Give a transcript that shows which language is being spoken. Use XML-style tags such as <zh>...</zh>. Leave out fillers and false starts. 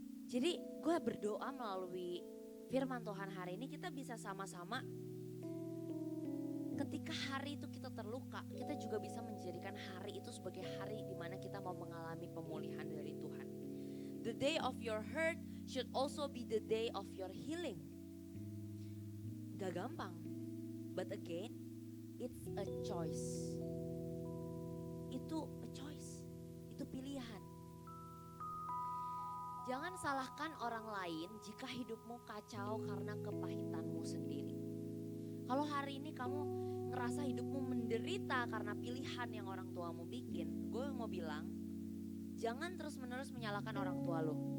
<id>Jadi gue berdoa melalui firman Tuhan hari ini kita bisa sama-sama ketika hari itu kita terluka, kita juga bisa menjadikan hari itu sebagai hari di mana kita mau mengalami pemulihan dari Tuhan.</id> <en>The day of your hurt should also be the day of your healing.</en> <id>Gak gampang,</id> <en>but again, it's a choice.</en> <id>Itu</id> <en>a choice,</en> <id>itu pilihan. Jangan salahkan orang lain jika hidupmu kacau karena kepahitanmu sendiri. Kalau hari ini kamu ngerasa hidupmu menderita karena pilihan yang orang tuamu bikin, gue mau bilang, jangan terus-menerus menyalahkan orang tua lo.</id>